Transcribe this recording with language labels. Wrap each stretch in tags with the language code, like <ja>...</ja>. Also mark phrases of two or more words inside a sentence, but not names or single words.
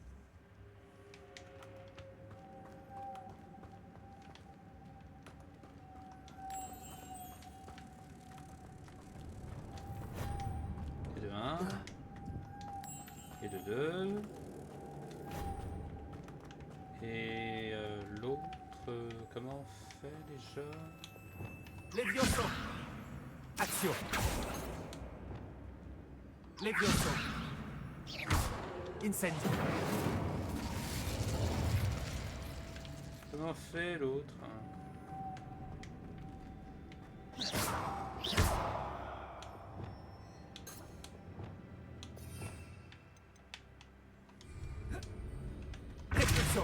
<fr>Et de 1. Et de 2. Et l'autre, comment on fait déjà? Levioso. Action. Levioso. Incendio. Comment on fait l'autre? Repulso.</fr>